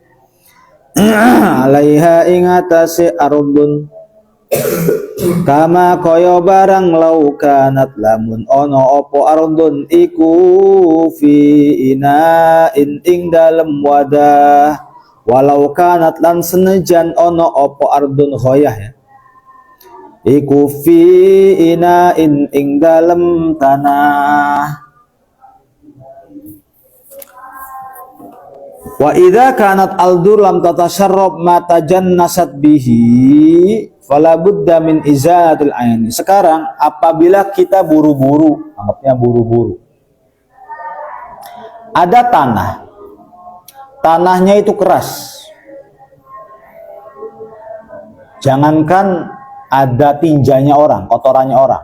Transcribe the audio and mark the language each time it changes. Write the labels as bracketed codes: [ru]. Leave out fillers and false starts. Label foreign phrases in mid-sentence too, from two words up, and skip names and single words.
[jv] alaiha ing atase ardun kama kaya barang laukanat lamun ono opo ardun iku [ar] في إناء [jv] ing dalem wadah [ar] ولو كانت [jv] lan senejan ono opo ardun khoyah ya iku [ar] في إناء [jv] ing dalem tanah. [ar] وإذا كانت الأرض لم تتشرب ما تنجست به فلا بد من إزالة العين. [id] Sekarang apabila kita buru-buru, anggapnya buru-buru. Ada tanah. Tanahnya itu keras. Jangankan ada tinjanya orang, kotorannya orang.